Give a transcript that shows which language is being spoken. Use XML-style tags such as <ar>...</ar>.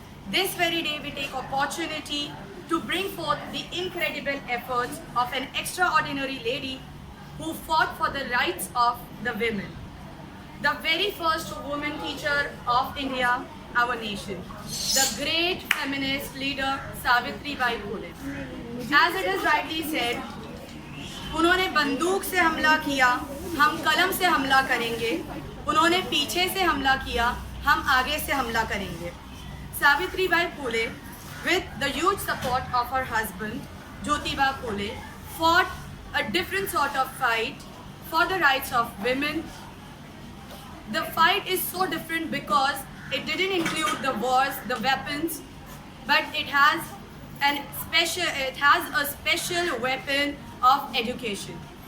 <en>This very day we take opportunity to bring forth the incredible efforts of an extraordinary lady who fought for the rights of the women. The very first woman teacher of India, our nation. The great feminist leader Savitri Bai Phule. As it is rightly said,</en> <hi>उन्होंने बंदूक से हमला किया, हम कलम से हमला करेंगे. उन्होंने पीछे से हमला किया, हम आगे से हमला करेंगे.</hi> <en>Savitri Bai Phule, with the huge support of her husband, Jyotiba Phule, fought a different sort of fight for the rights of women. The fight is so different because it didn't include the wars, the weapons, but it has a special weapon of education.</en>